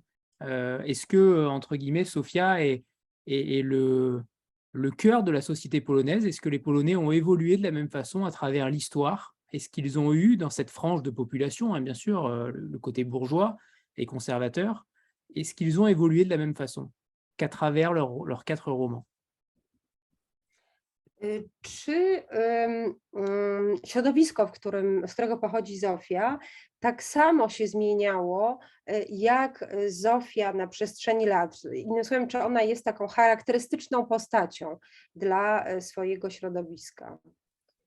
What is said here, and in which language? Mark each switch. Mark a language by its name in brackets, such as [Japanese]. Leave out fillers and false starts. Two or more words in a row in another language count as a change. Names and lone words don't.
[French] Est-ce que, entre guillemets, Zofia est le cœur de la société polonaise? Est-ce que les Polonais ont évolué de la même façon à travers l'histoire? Est-ce qu'ils ont eu dans cette frange de population, hein, bien sûr, le côté bourgeois et conservateur, est-ce qu'ils ont évolué de la même façon qu'à travers leurs 4 romans? [Polish] Czy środowisko, z którego pochodzi Zofia, tak samo się zmieniało, jak Zofia na przestrzeni lat? Innym słowem, czy ona jest taką charakterystyczną postacią dla swojego środowiska?